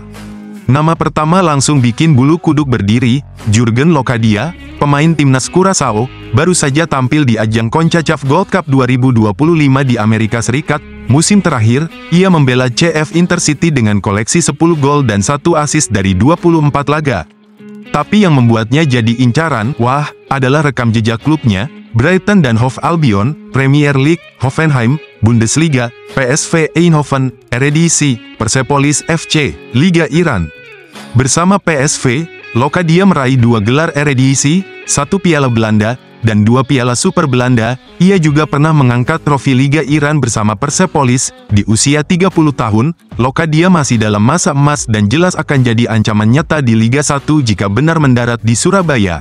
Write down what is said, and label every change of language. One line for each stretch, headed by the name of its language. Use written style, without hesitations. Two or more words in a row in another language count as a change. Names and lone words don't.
Indonesian: Nama pertama langsung bikin bulu kuduk berdiri, Jurgen Locadia, pemain timnas Curaçao, baru saja tampil di ajang CONCACAF Gold Cup 2025 di Amerika Serikat. Musim terakhir, ia membela CF Intercity dengan koleksi 10 gol dan 1 assist dari 24 laga. Tapi yang membuatnya jadi incaran, adalah rekam jejak klubnya, Brighton dan Hove Albion, Premier League, Hoffenheim, Bundesliga, PSV Eindhoven, Eredivisie, Persepolis FC, Liga Iran. Bersama PSV, Locadia meraih 2 gelar Eredivisie, 1 Piala Belanda, dan 2 Piala Super Belanda. Ia juga pernah mengangkat trofi Liga Iran bersama Persepolis. Di usia 30 tahun, Locadia masih dalam masa emas dan jelas akan jadi ancaman nyata di Liga 1 jika benar mendarat di Surabaya.